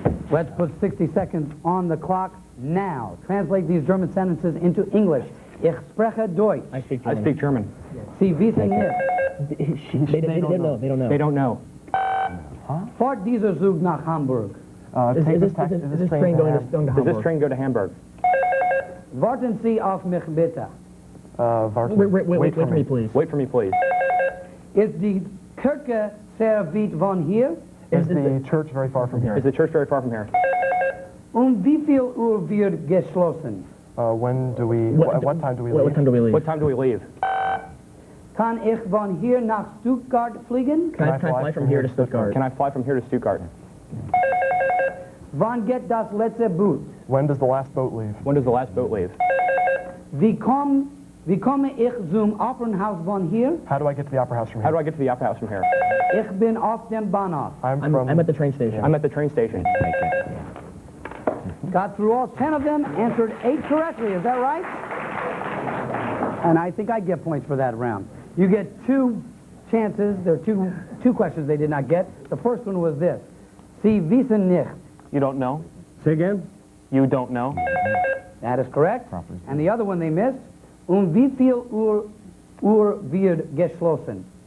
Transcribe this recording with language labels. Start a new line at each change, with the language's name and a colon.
English: Let's put 60 seconds on the clock now. Translate these German sentences into English.
German: Ich spreche Deutsch.
English: I speak I German. speak German. Sie wissen nicht. They don't know. They don't know. They don't know.
German: Fahrt dieser Zug nach Hamburg?
English: Is this train going to Does Hamburg? this train go to Hamburg?
German: Warten Sie auf mich bitte.
English: Wait for me, please. Wait for me, please.
German: Ist die Kirche sehr weit von hier?
English: Is the church very far from here? Is the church very far from here?
German: Wie viel Uhr wird geschlossen?
English: When do we? At what time do we leave? What time do we leave? What time do we leave?
German: Kann ich von hier nach Stuttgart fliegen?
English: Can I fly from here to Stuttgart? Can I fly from here to Stuttgart?
German: Wann geht das letzte Boot?
English: When does the last boat leave? When does the last boat leave?
German: Wie komme ich zum Opernhaus von hier?
English: How do I get to the Opera House from How here? do I get to the Opera House from here?
German: Ich bin auf dem Bahnhof.
English: I'm at the train station. I'm at the train station. Got through all 10 of them, answered 8 correctly. Is that right? And I think I get points for that round. You get 2 chances. There are two questions they did not get. The first one was this.
German: Sie wissen nicht.
English: You don't know? Say again? You don't know? That is correct. And the other one they missed.
German: Wie viel Uhr wird geschlossen?